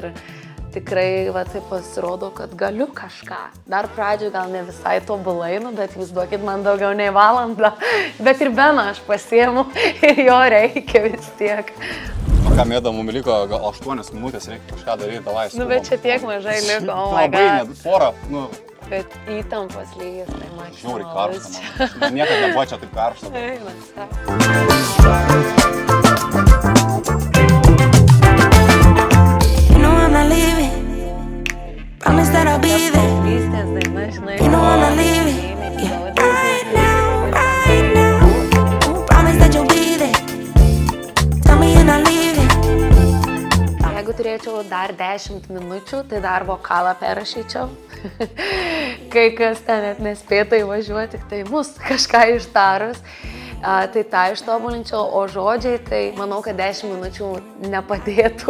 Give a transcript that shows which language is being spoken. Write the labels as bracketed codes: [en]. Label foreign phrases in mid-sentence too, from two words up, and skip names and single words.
[lt] Ir tikrai tai pasirodo, kad galiu kažką. Dar pradžioje gal ne visai tobulai, bet jūs duokit man daugiau nei valandą. Bet ir Beną aš pasiemu ir jo reikia vis tiek. O ką mėda, mums liko gal 8 minutės, reikia kažką daryti, davai skubam. Bet čia tiek mažai liko, [en] oh my god. [lt] Labai, porą, Bet įtampos lygis, tai maksimalas. Žiūri karštą, man niekada nebuvo čia taip karštą. [en] You know I'm not leaving, promise that I'll be there. You know I'm not leaving, right now, promise that you'll be there. Tell me you're not leaving. [lt] Jeigu turėčiau dar 10 minučių, tai dar vokalą perrašyčiau. Kai kas ten net nespėtų įvažiuoti, tik tai mus kažką ištarus. Tai tą ištobulinčiau, o žodžiai, tai manau, kad 10 minučių nepadėtų.